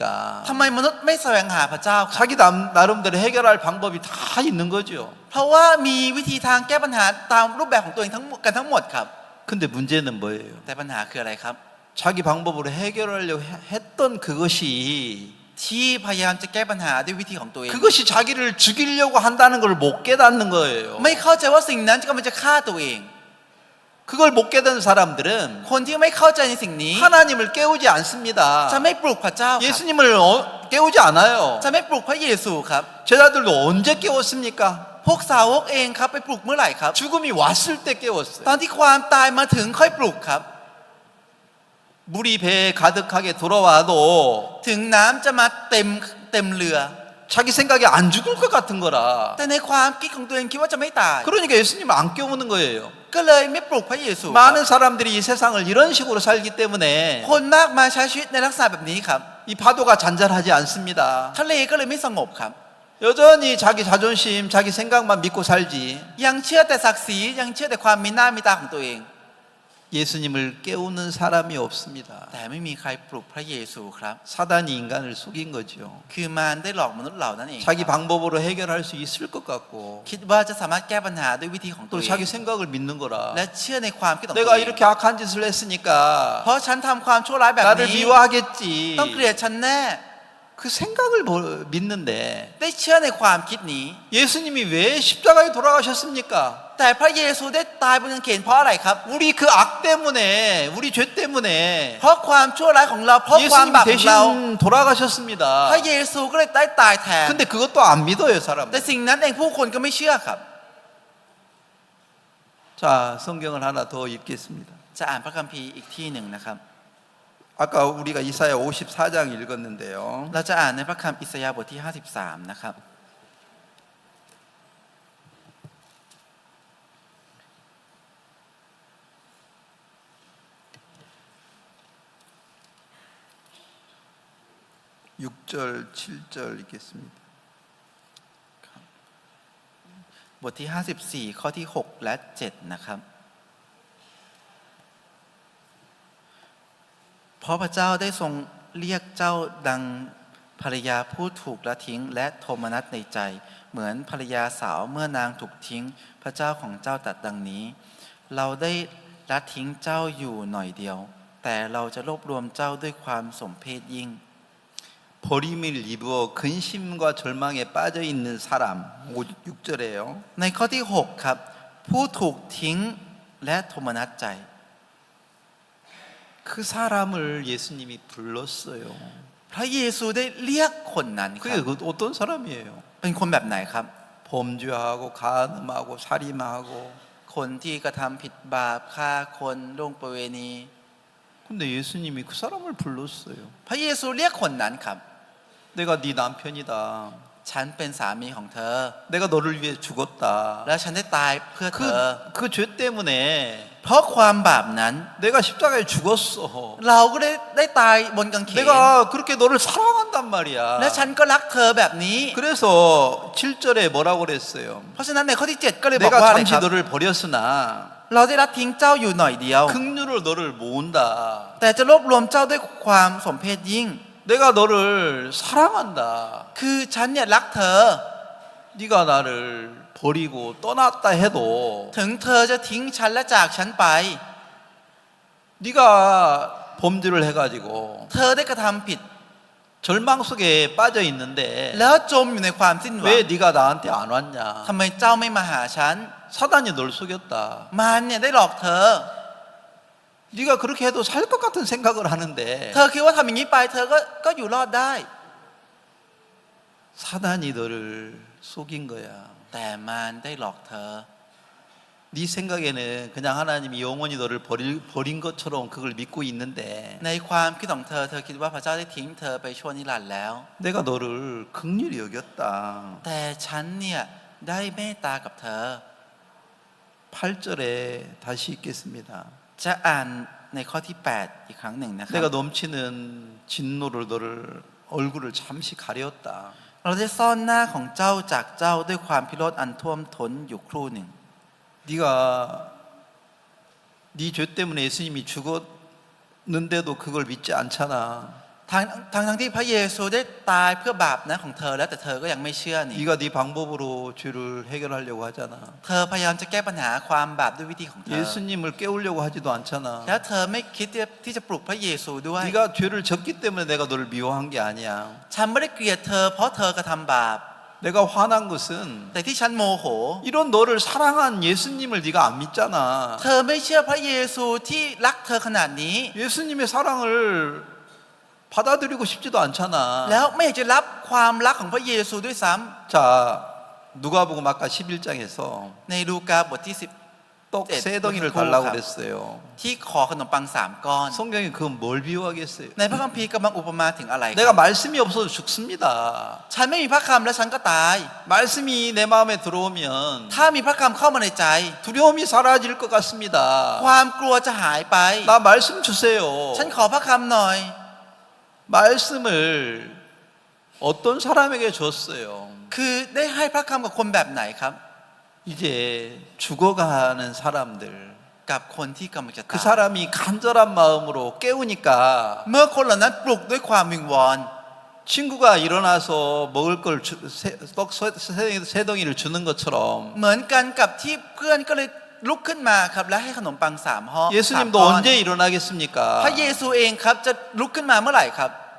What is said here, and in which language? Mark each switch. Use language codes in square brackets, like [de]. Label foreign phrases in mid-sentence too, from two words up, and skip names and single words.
[th] ทำไมมนุษย์ไม่แสวงหาพระเจ้าครับ [ko] 자기 나름대로 해결할 방법이 다 있는 거죠. [th] เพราะว่ามีวิธีทางแก้ปัญหาตามรูปแบบของตัวเองทั้งหมดครับ [ko] 근데 문제는 뭐예요? [th] แต่ปัญหาคืออะไรครับ [ko] 자기 방법으로 해결하려고 했던 그것이 [th] ที่พยายามจะแก้ปัญหาด้วยวิธีของตัวเอง [ko] 그것이 자기를 죽이려고 한다는 걸 못 깨닫는 거예요. [th] ไม่เข้าใจว่าสิ่งนั้นกำลังจะฆ่าตัวเอง [ko] 그걸 못 깨닫는 사람들은 [th] คนที่ไม่เข้าใจในสิ่งนี้ [ko] 하나님을 깨우지 않습니다. [th] จะไม่ปลุกพระเจ้าครับ [ko] 예수님을 깨우지 않아요. [th] จะไม่ปลุกพระเยซูครับ [ko] 제자들도 언제 깨웠습니까? [th] พวกสาวกเองครับไปปลุกเมื่อไหร่ครับ [ko] 죽음이 왔을 때 깨웠어요. [th] ตอนที่ความตายมาถึงค่อยปลุกครับ [ko] 물이 배에 가득하게 들어와도 [th] ถึงน้ำจะมาเต็มเรือ [ko] 자기 생각에 안 죽을 것 같은 거라. [th] แต่ในความคิดของตัวเองคิดว่าจะไม่ตาย [ko] 그러니까 예수님을 안 깨우는 거예요. [th] ก็เลยไม่ปลุกพระเยซูครับ [ko] 많은 사람들이 이 세상을 이런 식으로 살기 때문에 [th] คนมากมายใช้ชีวิตในลักษณะแบบนี้ครับ [ko] 이 파도가 잔잔하지 않습니다. [th] ทะเลก็เลยไม่สงบครับ [ko] 여전히 자기 자존심, 자기 생각만 믿고 살지 [th] ยังเชื่อแต่ศักดิ์ศรียังเชื่อแต่ความมีหน้ามีตาของตัวเอง [ko] 예수님을 깨우는 사람이 없습니다. [th] แต่ไม่มีใครปลุกพระเยซูครับ [ko] 사단이 인간을 속인 거죠. [th] คือมารได้หลอกมนุษย์เหล่านั้นเอง [ko] 자기 방법으로 해결할 수 있을 것 같고 [th] คิดว่าจะสามารถแก้ปัญหาด้วยวิธีของตัว [ko] 또 [th] เอง [ko] 자기 생각을 믿는 거라. [th] และเชื่อในความคิดของตัว [ko] 내가 [th] เอง [ko] 이렇게 악한 짓을 했으니까 [th] เพราะฉันทำความชั่วร้ายแบบ [ko] 나를 [th] นี้ [ko] 미워하겠지. [th] ต้องเกลียดฉันแน่ [ko] 그 생각을 믿는데 [th] ได้เชื่อในความคิดนี้ [ko] 예수님이 왜 십자가에 돌아가셨습니까? [th] แต่พระเยซูได้ตายบนกางเขนเพราะอะไรครับ [ko] 우리 그 악 때문에, 우리 죄 때문에 [th] เพราะความชั่วร้ายของเราเพราะความ [ko] 예수님이 [th] บาปของเรา [ko] 대신 돌아가셨습니다. [th] พระเยซูก็เลยได้ตายแทน [ko] 근데 그것도 안 믿어요, [th] แต่ [ko] 사람. [th] สิ่งนั้นเองผู้คนก็ไม่เชื่อครับ [ko] 자, 성경을 하나 더 읽겠습니다. [th] จะอ่านพระคัมภีร์อีกที่หนึ่งนะครับ [ko] 아까 우리가 이사야 54장 읽었는데요. [th] เราจะอ่านในพระคัมภีร์อิสยาห์บทที่53นะครับ [ko] 6절, 7절 읽겠습니다. [th] บทที่54ข้อที่6และ7นะครับเพราะพระเจ้าได้ทรงเรียกเจ้าดังภรรยาผู้ถูกละทิ้งและโทมนัสในใจเหมือนภรรยาสาวเมื่อนางถูกทิ้งพระเจ้าของเจ้าตรัสดังนี้เราได้ละทิ้งเจ้าอยู่หน่อยเดียวแต่เราจะรวบรวมเจ้าด้วยความสมเพชยิ่ง [ko] 버림을 입어 근심과 절망에 빠져 있는 사람 6절에요. [th] ในข้อที่6ครับผู้ถูกทิ้งและโทมนัสใจ [ko] 그 사람을 예수님이 불렀어요. [th] พระเยซูได้เรียกคนนั้นครับ [ko] 그게 어떤 사람이에요? [th] เป็นคนแบบไหนครับ [ko] 범죄하고 간음하고 살인하고 [th] คนที่กระทำผิดบาปฆ่าคนล่วงประเวณี [ko] 근데 예수님이 그 사람을 불렀어요. [th] พระเยซูเรียกคนนั้นครับ [ko] 내가 네 남편이다. [th] ฉันเป็นสามีของเธอ [ko] 내가 너를 위해 죽었다. [th] และฉันได้ตายเพื่อเธอ [ko] 그 죄 때문에 [th] เพราะความบาปนั้น [ko] 내가 십자가에 죽었어. [th] เราก็ได้ตายบนกางเขน [ko] 내가 그렇게 너를 사랑한단 말이야. [th] และฉันก็รักเธอแบบนี้ [ko] 그래서 7절에 뭐라고 그랬어요? [th] เพราะฉะนั้นในข้อที่7ก็เลยบอก [ko] 내가 [th] ว่าอะไรค [ko] 잠시 [th] รับ [ko] 너를 버렸으나 [th] เราได้ละทิ้งเจ้าอยู่หน่อยเดียว [ko] 긍휼을 너를 모은다. [th] แต่จะรวบรวมเจ้าด้วยความสมเพชยิ่ง [ko] 내가 너를 사랑한다. [th] คือฉันเนี่ยรักเธอ [ko] 네가 나를 버리고 떠났다 해도 [th] ถึงเธอจะทิ้งฉันและจากฉันไป [ko] 네가 범죄를 해가지고 [th] เธอได้กระทำผิด [ko] 절망 속에 빠져 있는데 [th] แล้วจมอยู่ในความสิ้นหวัง [ko] 왜 네가 나한테 안 왔냐? [th] ทำไมเจ้าไม่มาหาฉัน [ko] 사단이 널 속였다. [th] มันเนี่ยได้หลอกเธอ [ko] 네가 그렇게 해도 살 것 같은 생각을 하는데 [th] เธอคิดว่าทำอย่างนี้ไปเธอก็อยู่รอดได้ [ko] 사단이 너를 속인 거야. [th] แต่มันได้หลอกเธอ [ko] 네 생각에는 그냥 하나님이 영원히 너를 버린 것처럼 그걸 믿고 있는데 [th] ในความคิดของเธอคิดว่าพระเจ้าได้ทิ้งเธอไปชั่วนิรันดร์แล้ว [ko] 내가 너를 긍휼히 여겼다. [th] แต่ฉันเนี่ยได้เมตตากับเธอ [ko] 8절에 다시 읽겠습니다. [th] จะอ่านในข้อที่ 8 อีกครั้งหนึ่งนะครับ [ko] 내가 넘치는 진노를 너를 얼굴을 잠시 가렸다. [th] เราได้ซ่อนหน้าของเจ้าจากเจ้าด้วยความพิโรธอันท่วมท้นอยู่ครู่หนึ่ง [ko] 네가 네 죄 때문에 예수님이 죽었는데도 그걸 믿지 않잖아. [th] ทั้งที่พระเยซูได้ตายเพื่อบาปนะของเธอแล้วแต่เธอก็ยังไม่เชื่อนี่ [ko] 네가 네 방법으로 죄를 해결하려고 하잖아. [th] เธอพยายามจะแก้ปัญหาความบาปด้วยวิธีของเธอ [ko] 예수님을 깨우려고 하지도 않잖아. [th] แล้วเธอไม่คิดที่จะปลุกพระเยซูด้วย [ko] 네가 죄를 졌기 때문에 내가 너를 미워한 게 아니야. [th] ฉันไม่ได้เกลียดเธอเพราะเธอกระทำบาป [ko] 내가 화난 것은 [th] แต่ที่ฉันโมโห [ko] 이런 너를 사랑한 예수님을 네가 안 믿잖아. [th] เธอไม่เชื่อพระเยซูที่รักเธอขนาดนี้ [ko] 예수님의 사랑을 받아들이고 싶지도 않잖아. [th] แล้วไม่อยากจะรับความรักของพระเยซูด้วยซ้ำ [ko] 자, 누가복음 아까 11장에서 [th] ในลูกาบทที่ [ko] 떡 세 덩이를 달라고 그랬어요. [th] ที่ขอขนมปัง3 ก้อน [ko] 성경이 그건 뭘 비유하겠어요? [th] ในพระคัมภีร์กำลังอุปมาถึงอะไร [ko] 내가 말씀이 없어도 죽습니다. [th] ฉันไม่มีพระคำและฉันก็ตาย [ko] 말씀이 내 마음에 들어오면 [th] ถ้ามีพระคำเข้ามาในใจ [ko] 두려움이 사라질 것 같습니다. [th] ความกลัวจะหายไป [ko] 나 말씀 주세요. [th] ฉันขอพระคำหน่อย [ko] 말씀을 어떤 사람에게 줬어요? [th] คือได้ให้พระคำกับคนแบบไหนครับ [ko] 이제 죽어가는 사람들. [th] กับคนที่กำลังจะ [ko] 그 [th] ตาย [ko] 사람이 간절한 마음으로 깨우니까 [th] เมื่อคนเหล่านั้นปลุกด้วยความวิงวอน [ko] 친구가 일어나서 먹을 걸 떡 세 덩이를 주는 것처럼 [th] เหมือนกันกับที่เพื่อนก็เลยลุกขึ้นมาครับและให้ขนมปัง3 ห่อ [ko] 예수님도 [th] 3 ก้อน [ko] 언제 일어나겠습니까? [th] พระเยซูเองครับจะลุกขึ้นมาเมื่อไหร่ครับ